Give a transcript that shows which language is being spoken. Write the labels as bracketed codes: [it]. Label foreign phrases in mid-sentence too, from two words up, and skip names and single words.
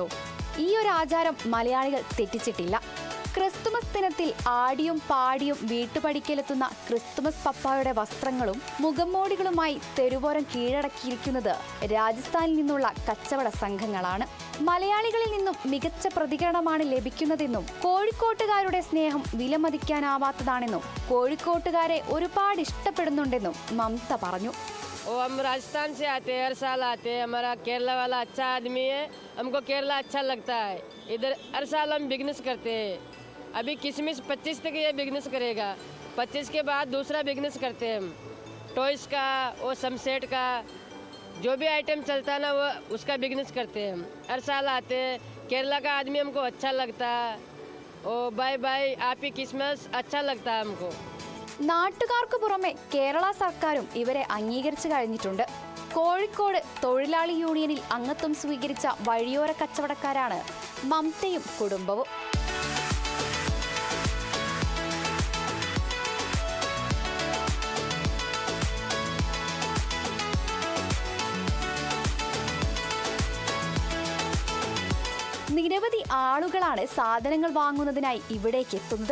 [ml] ഈ ഒരു ആചാരം മലയാളികൾ തെറ്റിച്ചിട്ടില്ല. ക്രിസ്തുമസ് ദിനത്തിൽ ആടിയും പാടിയും വീട്ടുപടിക്കലെത്തുന്ന ക്രിസ്തുമസ് പപ്പായുടെ വസ്ത്രങ്ങളും മുഖംമൂടികളുമായി തെരുവോരം കീഴടക്കിയിരിക്കുന്നത് രാജസ്ഥാനിൽ നിന്നുള്ള കച്ചവട സംഘങ്ങളാണ്. മലയാളികളിൽ നിന്നും മികച്ച പ്രതികരണമാണ് ലഭിക്കുന്നതെന്നും കോഴിക്കോട്ടുകാരുടെ സ്നേഹം വിലമതിക്കാനാവാത്തതാണെന്നും കോഴിക്കോട്ടുകാരെ ഒരുപാട് ഇഷ്ടപ്പെടുന്നുണ്ടെന്നും മമത പറഞ്ഞു. [hi] हम राजस्थान से आते हैं, हर साल आते हैं. हमारा केरला वाला अच्छा आदमी है, हमको केरला अच्छा लगता है. इधर हर साल हम बिजनेस करते हैं. अभी किशमिश 25 तक ये बिजनेस करेगा. 25 के बाद दूसरा बिजनेस करते हैं हम. टॉयज़ का और सनसेट का जो भी आइटम चलता है ना, वो उसका बिजनेस करते हैं हम. हर साल आते हैं. केरला का आदमी हमको अच्छा लगता है. ओ [en] bye bye, [hi] आप ही क्रिसमस अच्छा लगता है हमको. [ml] നാട്ടുകാർക്ക് പുറമെ കേരള സർക്കാരും ഇവരെ അംഗീകരിച്ചു കഴിഞ്ഞിട്ടുണ്ട്. കോഴിക്കോട് തൊഴിലാളി യൂണിയനിൽ അംഗത്വം സ്വീകരിച്ച വഴിയോര കച്ചവടക്കാരാണ് മമതയും കുടുംബവും. നിരവധി ആളുകളാണ് സാധനങ്ങൾ വാങ്ങുന്നതിനായി ഇവിടേക്ക് എത്തുന്നത്.